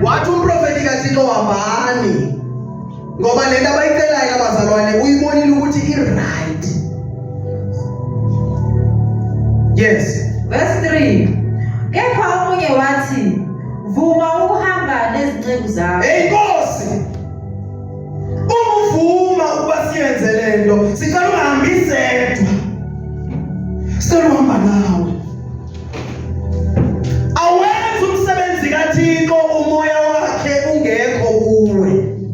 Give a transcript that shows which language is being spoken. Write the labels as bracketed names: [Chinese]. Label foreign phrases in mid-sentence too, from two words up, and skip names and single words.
[Zulu] wathi umprofeti kaThixo hambani, ngoba le nto abayicelayo abazalwane uyibonile ukuthi i-right. [English] Yes, [Zulu] verse 3, kepha omunye wathi vuma ukuhamba nezinceku zakho. hey Nkosi, uvuma ukuba siyenze le nto, sicela ungahambi sedwa, sicela uhamba nawe. Awenze umsebenzi kaThixo umoya wakhe ungekho kuwe.